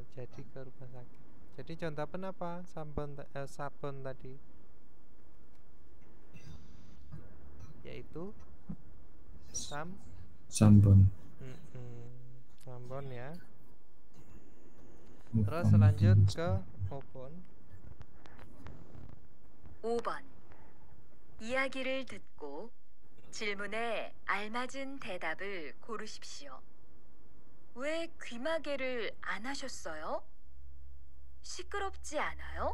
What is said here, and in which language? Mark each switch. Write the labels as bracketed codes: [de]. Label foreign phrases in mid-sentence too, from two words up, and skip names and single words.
[id] pergi ke rumah sakit. Jadi contohnya apa? Sabun tadi, yaitu Sambon. Sambon ya. Oh, Terus lanjut ke Obon. [ko] 5번. 이야기를 듣고 질문에 알맞은 대답을 고르십시오. 왜 귀마개를 안 하셨어요? 시끄럽지 않아요?